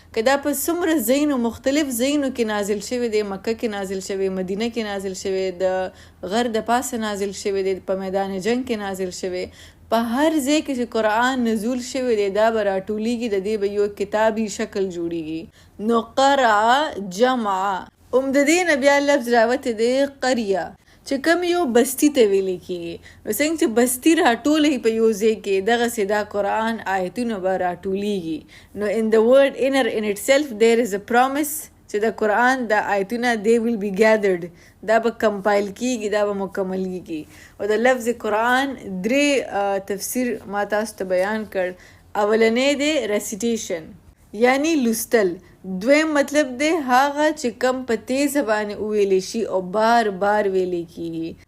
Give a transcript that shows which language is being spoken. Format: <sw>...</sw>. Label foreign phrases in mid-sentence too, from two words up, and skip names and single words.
<ps>که دا په څومره ځایونو مختلف ځایونو کې نازل شوی دی، مکه کې نازل شوی، مدینه کې نازل شوی، د غر د پاسه نازل شوی دی، په میدان جنگ کې نازل شوی، په هر ځای کې چې قرآن نزول شوی دی دا به راټولیږي، د دې به یو کتابي شکل جوړیږي. نو قرأ جمع. د دې نه بیا لفظ راوتی دی قریه چې کوم یو بستی ته ویلی کېږي. نو څنګه چې بستی راټولې په یو ځای کې دغسې دا قرآن آیتونه به راټولیږي.</ps> <en>نو in the word inner in itself there is a promise</en> <ps>چې د قرآن د آیتونه</ps> <en>they will be gathered،</en> <ps>دا به کمپایل کېږي، دا به مکملیږي. او د لفظ قرآن درې تفسیر ما تاسو ته بیان کړ. اولنی دی ریسیټیشن یعنی لوستل. دویم مطلب دی هغه چې کم په تیزه باندې وویلی شي او بار بار ویلی کېږي.</ps>